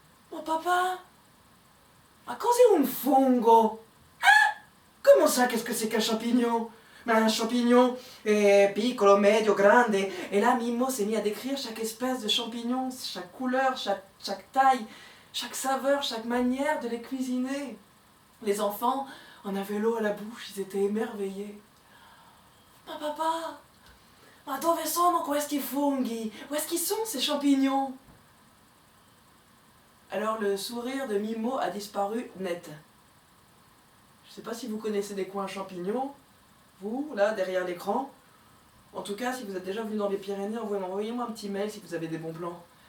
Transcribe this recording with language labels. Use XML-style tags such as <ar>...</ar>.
<fr>Mon papa,</fr> <it>ma cos'è un fungo?</it> <fr>Hein? Comment ça, qu'est-ce que c'est qu'un champignon? Mais un champignon est</fr> <it>piccolo, medio, grande.</it> <fr>Et là, Mimmo s'est mis à décrire chaque espèce de champignon, chaque couleur, chaque taille, chaque saveur, chaque manière de les cuisiner. Les enfants en avaient l'eau à la bouche, ils étaient émerveillés.</fr> <it>Ma papa, ma dove sono questi funghi?</it> <fr>Où est-ce qu'ils sont ces champignons? Alors le sourire de Mimmo a disparu net. Je ne sais pas si vous connaissez des coins champignons. Vous, là, derrière l'écran, En tout cas, si vous êtes déjà venu dans les Pyrénées, envoyez-moi un petit mail si vous avez des bons plans.</fr>